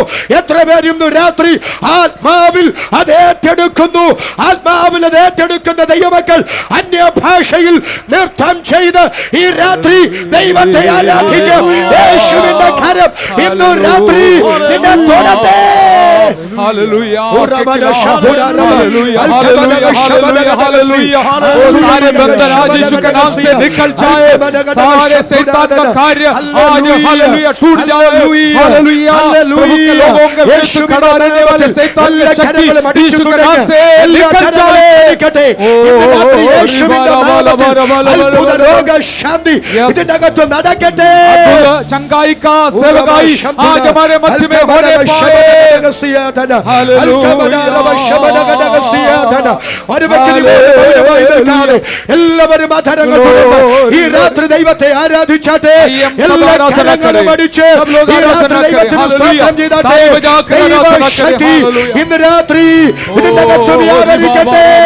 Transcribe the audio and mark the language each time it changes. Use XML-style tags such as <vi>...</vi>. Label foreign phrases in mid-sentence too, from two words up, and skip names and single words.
<ml>എത്ര പേർ ഇന്ന് രാത്രി ആത്മാവിൽ അത് ഏറ്റെടുക്കുന്നു? ആത്മാവിൽ അത് ഏറ്റെടുക്കുന്ന ദൈവമക്കൾ അന്യഭാഷയിൽ നൃത്തം ചെയ്ത് ഈ രാത്രി ദൈവത്തെ ആരാധിക്കും. യേശുവിന്റെ കരം ഇന്ന് രാത്രി നിന്നെ തൊടട്ടെ.</ml> <hi>हालेलुया। हालेलुया। हालेलुया। हालेलुया। वो सारे बंधन आज यीशु के नाम से निकल जाए। सारे शैतान का कार्य आज हालेलुया टूट जाए। हालेलुया। प्रभु के लोगों के विरुद्ध खड़ा रहने वाले शैतान की शक्ति यीशु के नाम से निकल जाए।</hi> <ml>ഇതിനകത്ത് നടക്കട്ടെ.</ml> <hi>चंगाई का सेवकाई आज हमारे मध्य में होने पाए।</hi> <ml>എല്ലാവരും ആധാരങ്ങൾ ഈ രാത്രി ദൈവത്തെ ആരാധിച്ചാട്ടെ. എല്ലാ കരങ്ങളും അടിച്ച് ഈ രാത്രി ദൈവത്തിന് സ്തോത്രം ചെയ്താട്ടെ. ദൈവശക്തി ഇന്ന് രാത്രി ഇതിനകത്ത് വ്യാപരിക്കട്ടെ.</ml>